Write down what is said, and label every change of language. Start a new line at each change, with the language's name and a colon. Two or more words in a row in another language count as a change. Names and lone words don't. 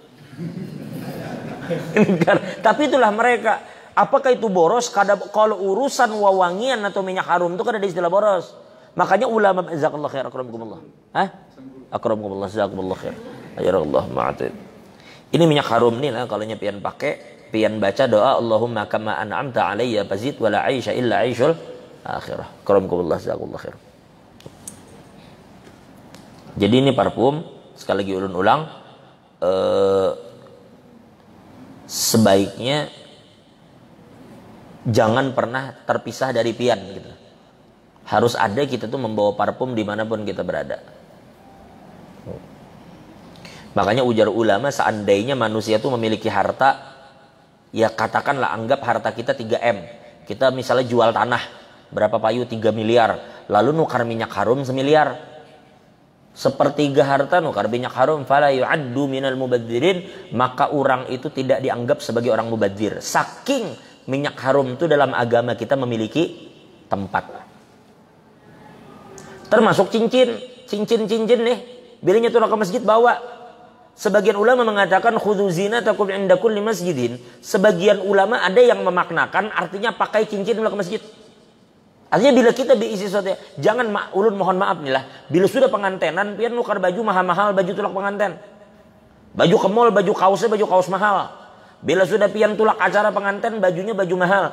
Indonesian: Tapi itulah mereka. Apakah itu boros? Kalau urusan wawangian atau minyak harum itu kan ada istilah boros. Makanya ulama
Arabic: جزاك الله خير أكرمكم الله.
Indonesian: Hah?
Arabic: أكرمكم الله جزاكم الله خير. أجر الله معتد.
Banjar: Ini minyak harum nih lah kalau pian pakai, pian baca doa
Arabic: اللهم كما أنعمت علي فزد ولا عيش إلا عيش الآخرة. أكرمكم الله جزاكم الله خير.
Banjar: Jadi ini parfum sekali lagi ulun ulang sebaiknya jangan pernah terpisah dari pian gitu.
Indonesian: Harus ada kita tuh membawa parfum dimanapun kita berada.
Banjar: Makanya ujar ulama seandainya manusia tuh memiliki harta, ya katakanlah anggap harta kita 3M. Kita misalnya jual tanah berapa payu 3 miliar, lalu nukar minyak harum 1 miliar. Sepertiga harta nukar minyak harum
Arabic: فلا يعد من المبذرين,
Indonesian: maka orang itu tidak dianggap sebagai orang mubadzir. Saking minyak harum itu dalam agama kita memiliki tempat.
Banjar: Termasuk cincin nih. Bilanya tuh ke masjid bawa.
Indonesian: Sebagian ulama mengatakan
Arabic: خذوا زينتكم عند كل مسجد.
Indonesian: Sebagian ulama ada yang memaknakan artinya pakai cincin ke masjid.
Banjar: Artinya bila kita diisi sesuatu, jangan ulun mohon maaf nih lah. Bila sudah pengantenan, pian nukar baju mahal-mahal, baju tulak penganten. Baju ke mall, baju kaos mahal. Bila sudah pian tulak acara pengantin, bajunya baju mahal.